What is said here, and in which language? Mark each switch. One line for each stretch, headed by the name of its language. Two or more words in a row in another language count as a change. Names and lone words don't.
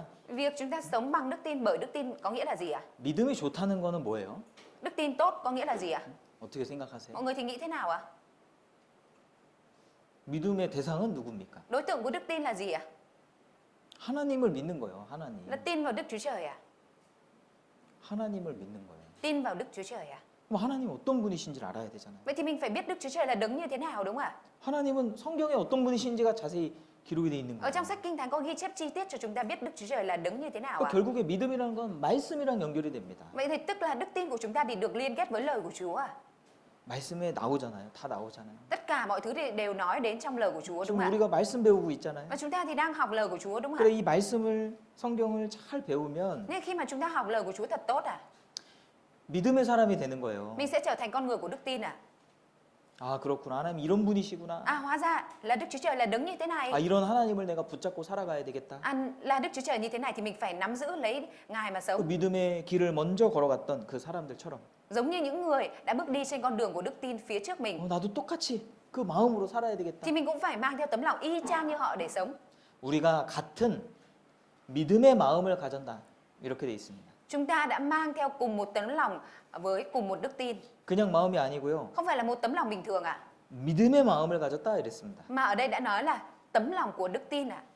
Vietnamese: việc chúng ta sống bằng đức tin bởi đức tin có nghĩa là gì ạ?
Korean: 믿음이 좋다는 거는 뭐예요?
Vietnamese: Đức tin tốt có nghĩa là gì ạ?
Korean: 어떻게 생각하세요?
Vietnamese: Mọi người thì nghĩ thế nào ạ?
Korean: 믿음의 대상은 누굽니까?
Vietnamese: Đối tượng của đức tin là gì ạ?
Korean: 하나님을 믿는 거예요. 하나님.
Vietnamese: Là tin vào Đức Chúa Trời ạ.
Korean: 하나님을 믿는 거예요.
Vietnamese: Tin vào Đức Chúa Trời ạ.
Korean: 그럼 하나님 어떤 분이신지를 알아야 되잖아요.
Vietnamese: Vậy thì mình phải biết Đức Chúa Trời là đấng như thế nào đúng không ạ?
Korean: 하나님은 성경에 어떤 분이신지가 자세히 기록이 돼 있는
Vietnamese: Ở
Korean: 거예요.
Vietnamese: trong sách Kinh Thánh có ghi chép chi tiết cho chúng ta biết Đức Chúa Trời là đấng như thế nào ạ?
Korean: 결국에 믿음이라는 건 말씀이랑 연결이 됩니다.
Vietnamese: Vậy thì tức là đức tin của chúng ta thì được liên kết với lời của Chúa à?
Korean: 말씀에 나오잖아요. 다 나오잖아요.
Vietnamese: Tất cả mọi thứ thì đều nói đến trong lời của Chúa đúng
Korean: 지금
Vietnamese: không ạ?
Korean: 우리가 말씀 배우고 있잖아요.
Vietnamese: Và chúng ta thì đang học lời của Chúa đúng không
Korean: 그래
Vietnamese: ạ?
Korean: 이 말씀을 성경을 잘 배우면
Vietnamese: Nên khi mà chúng ta học lời của Chúa thật tốt
Korean: 믿음의 사람이 되는 거예요.
Vietnamese: mình sẽ trở thành con người của đức tin
Korean: 아 그렇구나. 하나님 이런 분이시구나.
Vietnamese: hóa ra là Đức Chúa Trời là đấng như thế này.
Korean: 아 이런 하나님을 내가 붙잡고 살아가야 되겠다.
Vietnamese: Là Đức Chúa Trời như thế này thì mình phải nắm giữ lấy Ngài mà
Korean: 그
Vietnamese: sống.
Korean: 믿음의 길을 먼저 걸어갔던 그 사람들처럼
Vietnamese: Giống như những người đã bước đi trên con đường của đức tin phía trước mình
Korean: 나도 똑같이 그 마음으로 살아야 되겠다.
Vietnamese: thì mình cũng phải mang theo tấm lòng y chang như họ để sống.
Korean: 우리가 같은 믿음의 마음을 가졌다. 이렇게 돼 있습니다.
Vietnamese: Chúng ta đã mang theo cùng một tấm lòng với cùng một đức tin.
Korean: 그냥 마음이 아니고요.
Vietnamese: Không phải là một tấm lòng bình thường
Korean: 믿음의 마음을 가졌다 이랬습니다.
Vietnamese: mà ở đây đã nói là tấm lòng của đức tin